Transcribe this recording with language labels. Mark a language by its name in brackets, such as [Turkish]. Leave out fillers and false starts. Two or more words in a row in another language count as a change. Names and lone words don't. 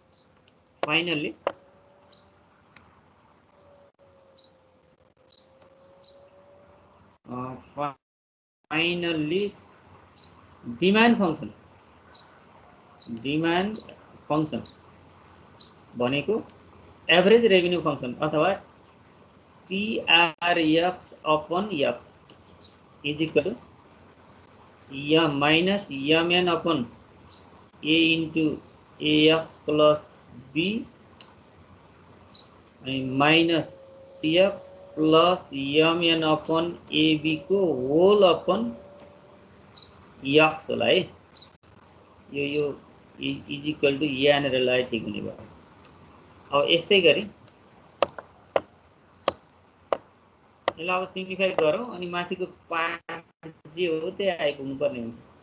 [English] finally demand function [Nepali] भनेको [English] average revenue function [Nepali] अथवा [English] TRX upon X is equal to minus MN upon A into AX plus B अनि minus CX plus MN upon AB को whole upon X [Nepali] होला है। यो [English] is equal to [Nepali] यहाँनिर लाई ठिक हुने भयो। अब यस्तै गरी यसलाई अब सिम्प्लिफाई गरौँ अनि माथिको पार्ट जे हो त्यही आइपुग्नु पर्ने हुन्छ।